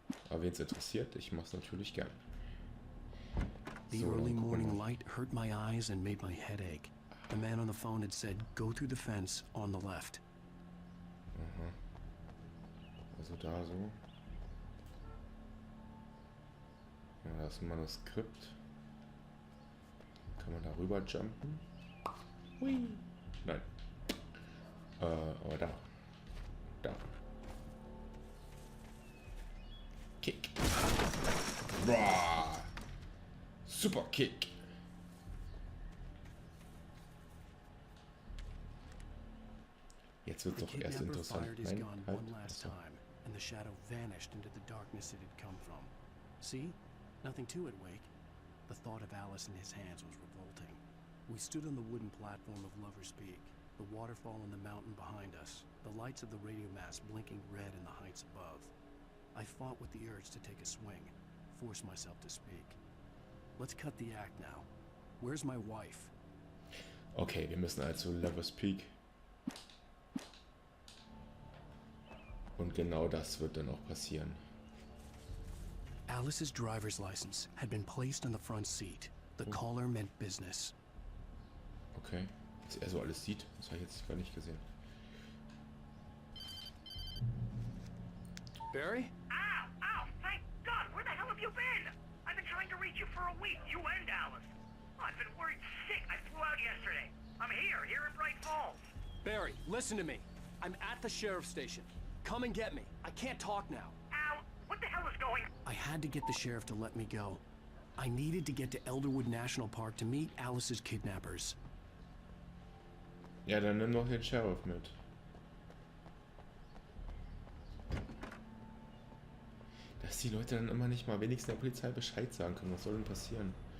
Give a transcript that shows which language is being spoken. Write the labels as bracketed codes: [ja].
[de] Aber wen es interessiert, ich mache es natürlich gern. [en] The early morning light hurt my eyes and made my head ache. The man on the phone had said, "Go through the fence on the left." [de] Aha. Also da so. Ja, das ist ein Manuskript. Kann man da rüber jumpen? Hui. Nein. Aber da. Da. Kick. Boah. Super Kick. Jetzt wird's doch erst interessant. Nein, halt. Achso. [en] And the shadow vanished into the darkness it had come from. See? Nothing to it, Wake. The thought of Alice in his hands was revolting. We stood on the wooden platform of Lover's Peak, the waterfall in the mountain behind us, the lights of the radio mast blinking red in the heights above. I fought with the urge to take a swing, force myself to speak. Let's cut the act now. Where's my wife? [de] Okay, wir müssen also Lover's Peak. Und genau das wird dann auch passieren. [en] Alice's driver's license had been placed on the front seat. The caller meant business. [de] Okay, was er so alles sieht, das habe ich jetzt gar nicht gesehen. [en] Barry? Ow! Ow! Thank God! Where the hell have you been? I've been trying to reach you for a week, you and Alice. I've been worried sick. I flew out yesterday. I'm here in Bright Falls. Barry, listen to me. I'm at the sheriff's station. Come and get me. I can't talk now. Ow! What the hell is going on? I had to get the sheriff to let me go. I needed to get to Elderwood National Park to meet Alice's kidnappers. [de] Ja, dann nimm doch den Sheriff mit. Dass die Leute dann immer nicht mal wenigstens der Polizei Bescheid sagen können. Was soll denn passieren?